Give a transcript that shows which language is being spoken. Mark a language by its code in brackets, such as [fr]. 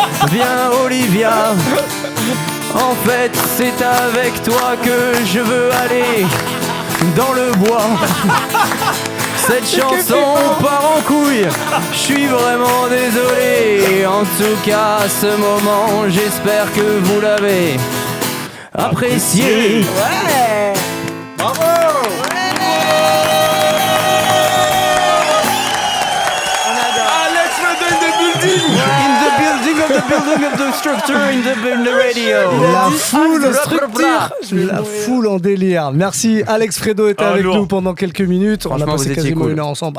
[fr] Viens, Olivia. En fait, c'est avec toi que je veux aller dans le bois. Cette chanson part en couille, je suis vraiment désolé. En tout cas, ce moment, j'espère que vous l'avez apprécié. Ouais. Bravo. [en] Alex Fredo in the building. In the building of the structure, in the radio. [fr] La foule en délire. Merci, Alex Fredo était avec nous pendant quelques minutes. On a passé quasiment une heure ensemble.